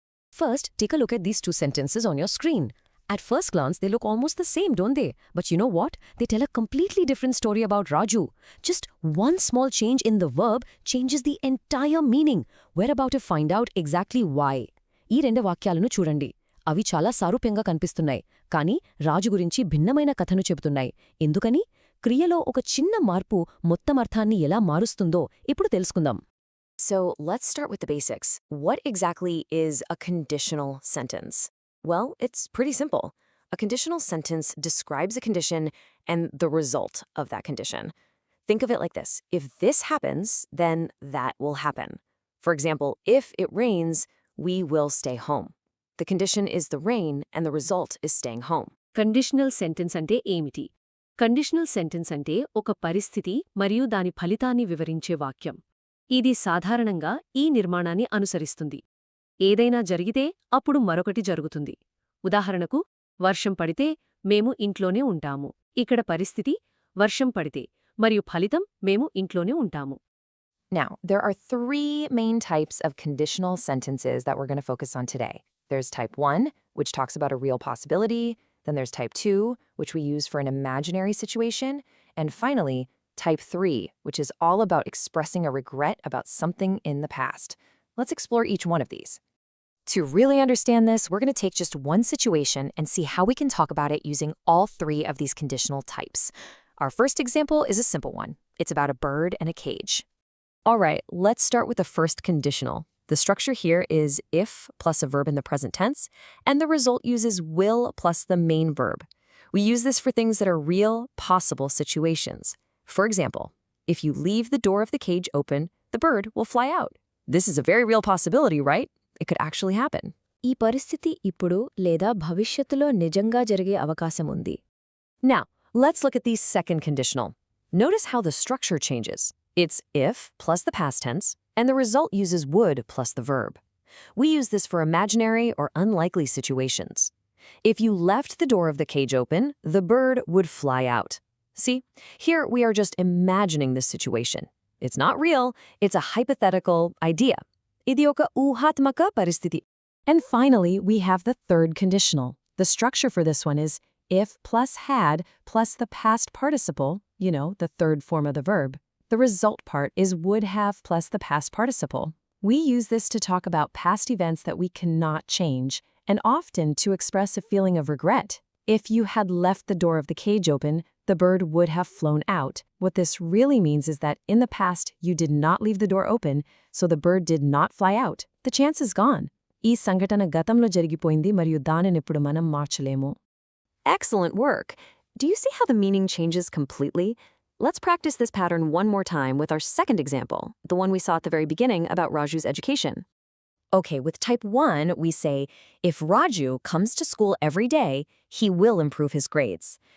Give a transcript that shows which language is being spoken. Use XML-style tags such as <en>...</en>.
<en>First, take a look at these two sentences on your screen. At first glance, they look almost the same, don't they? But you know what? They tell a completely different story about Raju. Just one small change in the verb changes the entire meaning. We're about to find out exactly why.</en> <te>ఈ రెండు వాక్యాలను చూడండి. అవి చాలా సారూప్యంగా కనిపిస్తున్నాయి, కానీ రాజు గురించి భిన్నమైన కథను చెబుతున్నాయి. ఎందుకని? క్రియలో ఒక చిన్న మార్పు మొత్తం అర్థాన్ని ఎలా మారుస్తుందో ఇప్పుడు తెలుసుకుందాం.</te> <en>So, let's start with the basics. What exactly is a conditional sentence? Well, it's pretty simple. A conditional sentence describes a condition and the result of that condition. Think of it like this. If this happens, then that will happen. For example, if it rains, we will stay home. The condition is the rain and the result is staying home.</en> <te>Conditional sentence అంటే ఏమిటి? Conditional sentence అంటే ఒక పరిస్థితి మరియు దాని ఫలితాన్ని వివరించే వాక్యం. ఇది సాధారణంగా ఈ నిర్మాణాన్ని అనుసరిస్తుంది. ఏదైనా జరిగితే అప్పుడు మరొకటి జరుగుతుంది. ఉదాహరణకు, వర్షం పడితే మేము ఇంట్లోనే ఉంటాము. ఇక్కడ పరిస్థితి వర్షం పడితే మరియు ఫలితం మేము ఇంట్లోనే ఉంటాము.</te> <en>Now, there are three main types of conditional sentences that we're going to focus on today. There's type 1, which talks about a real possibility. Then there's type 2, which we use for an imaginary situation. And finally, type 3, which is all about expressing a regret about something in the past. Let's explore each one of these. To really understand this, we're going to take just one situation and see how we can talk about it using all three of these conditional types. Our first example is a simple one. It's about a bird and a cage. All right, let's start with the first conditional. The structure here is if plus a verb in the present tense, and the result uses will plus the main verb. We use this for things that are real, possible situations. For example, if you leave the door of the cage open, the bird will fly out. This is a very real possibility, right? It could actually happen.</en> <te>ఈ పరిస్థితి ఇప్పుడు లేదా భవిష్యత్తులో నిజంగా జరిగే అవకాశం ఉంది.</te> <en>Now, let's look at the second conditional. Notice how the structure changes. It's if plus the past tense, and the result uses would plus the verb. We use this for imaginary or unlikely situations. If you left the door of the cage open, the bird would fly out. See, here we are just imagining this situation. It's not real, it's a hypothetical idea.</en> <te>Idi oka ఊహాత్మక పరిస్థితి.</te> <en>And finally, we have the third conditional. The structure for this one is if plus had plus the past participle, the third form of the verb. The result part is would have plus the past participle. We use this to talk about past events that we cannot change, and often to express a feeling of regret. If you had left the door of the cage open, the bird would have flown out. What this really means is that in the past, you did not leave the door open, so the bird did not fly out. The chance is gone.</en> <te>ఈ సంఘటన గతంలో జరిగిపోయింది మరియు దానినిప్పుడు మనం మార్చలేము.</te> <en>Excellent work! Do you see how the meaning changes completely? Let's practice this pattern one more time with our second example, the one we saw at the very beginning about Raju's education. Okay, with type 1, we say, if Raju comes to school every day, he will improve his grades.</en>